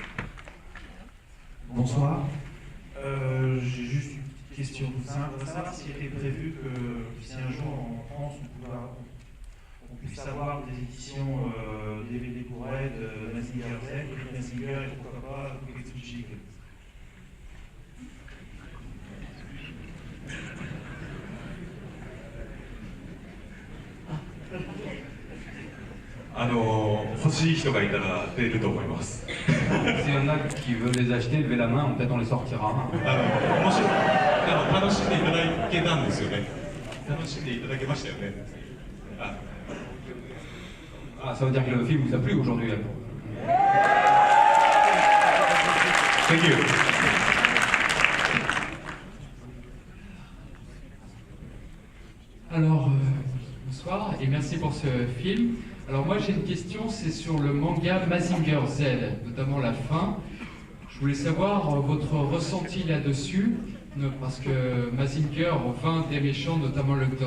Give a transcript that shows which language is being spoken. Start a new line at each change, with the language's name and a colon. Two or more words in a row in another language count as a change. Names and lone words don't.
French: J'ai juste une petite question toute simple. On va savoir s'il était prévu que si un jour en France on puisse avoir des éditions DVD Blu-ray de Mazinger Z, Mazinger et pourquoi pas Koketsuji.
Japanese: 欲しい人がいたら出ると思います。
French: S'il y en a qui veulent les acheter, levez la main, peut-être on les sortira.
Japanese: 面白い楽しんでいただけたんですよね。楽しんでいただけましたよね。
French: Ah, ça veut dire que le film vous a plu aujourd'hui.
English: Thank you.
French: Alors, bonsoir et merci pour ce film. Alors moi j'ai une question, c'est sur le manga Mazinger Z, notamment la fin. Je voulais savoir votre ressenti là-dessus, parce que Mazinger vainc des méchants, notamment le Dr.